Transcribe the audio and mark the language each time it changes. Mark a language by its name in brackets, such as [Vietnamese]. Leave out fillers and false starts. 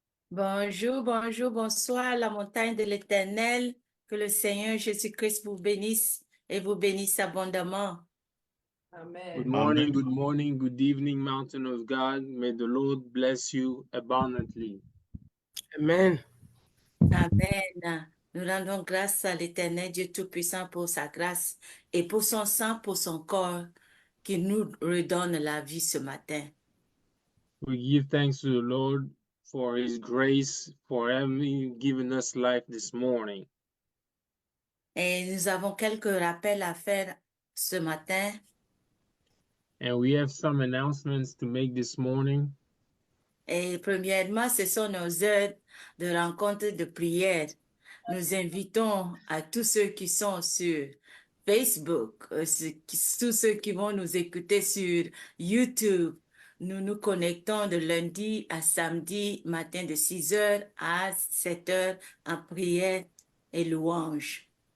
[French] Bonjour, bonjour, bonsoir, la montagne de l'Éternel. Que le Seigneur Jésus-Christ vous bénisse et vous bénisse abondamment. [English] Good Amen. morning, good evening, mountain of God. May the Lord bless you abundantly. Amen. Amen. [French] Nous rendons grâce à l'Éternel Dieu Tout-Puissant pour sa grâce et pour son sang, pour son corps qui nous redonne la vie ce matin. [English] We give thanks to the Lord for his grace, for having given us life this morning. [French] Et nous avons quelques rappels à faire ce matin. [English] And we have some announcements to make this morning. [French] Et premièrement, ce sont nos heures de rencontre de prière. Nous invitons à tous ceux qui sont sur Facebook, tous ceux qui vont nous écouter sur YouTube. Nous nous connectons de lundi à samedi matin de 6h à 7h en prière et louange.